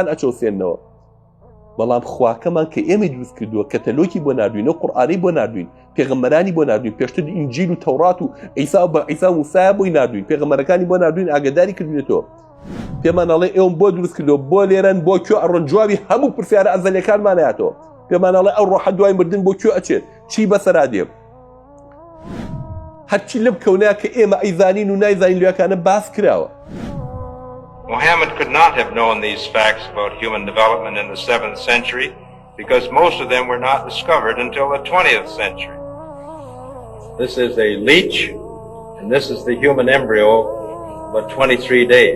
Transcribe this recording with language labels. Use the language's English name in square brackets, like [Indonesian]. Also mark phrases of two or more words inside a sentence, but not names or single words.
[Central Kurdish] ئەچەوسێنەوە بەڵام خواکەمان کە ئێمە دروست کردووە کەتەلۆکی بۆ ناردوین و قورئانی بۆ ناردوین پێغەمبەرانی بۆ ناردوین پێشتر ئینجیل و تەورات و عیسا و عیسا و موسا بۆی ناردوین پێغەمبەرەکانی بۆ ناردوین ئاگاداری کردوێتەوە پێمان ئەڵێ ئێوەم بۆ دروست کردووە بۆ لێرەن بۆ کوێ ئەڕۆن جوابی هەموو پرسیارە ئەزەلیەکانمان هاتەوە پێمان ئەڵێ ئەو ڕۆحە دوای مردن بۆ کوێ ئەچێت چی بەسەرا دێ هەرچی لەم کەونەیە کە ئێمە ئەیزانین و نایزانین لێوەکانە باس کراوە [English] Muhammad could not have known these facts about human development in the 7th century because most of them were not discovered until the 20th century. This is a leech, and this is the human embryo, about 23 days.